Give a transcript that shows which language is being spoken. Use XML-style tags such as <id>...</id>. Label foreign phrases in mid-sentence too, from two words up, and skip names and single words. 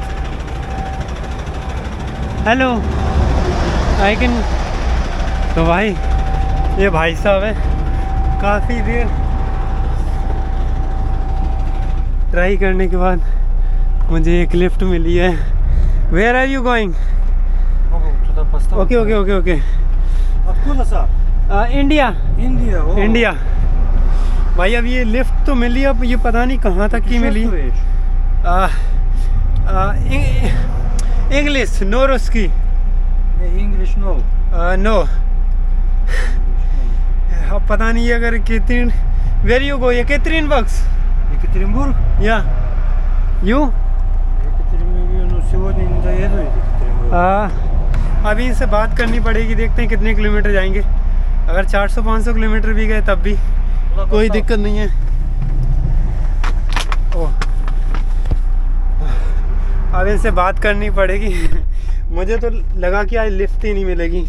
<en>hello I can.</en> <hi>तो भाई ये भाई साहब है, काफ़ी देर ट्राई करने के बाद मुझे एक लिफ्ट मिली है।</hi> <en>where are you going? okay</en> <ru>Откуда сам?</ru> <hi>इंडिया।</hi> <ru>Индия. О.</ru> <hi>इंडिया भाई। अब ये लिफ्ट तो मिली, अब ये पता नहीं कहाँ तक की मिली।</hi> <en>English no रुस्की English no. नो।</en> <hi>अब पता नहीं अगर कितनी</hi> <en>where you go</en> <hi>येकेतरिनबर्ग</hi> <ru>Екатеринбург? या यू। Екатеринбург, ну сегодня не доеду Екатеринбург.</ru> <hi>अभी इनसे बात करनी पड़ेगी, देखते हैं कितने किलोमीटर जाएंगे। अगर 400-500 किलोमीटर भी गए तब भी कोई दिक्कत नहीं है। ओह अब इनसे बात करनी पड़ेगी। मुझे तो लगा कि आज लिफ्ट ही नहीं मिलेगी।</hi>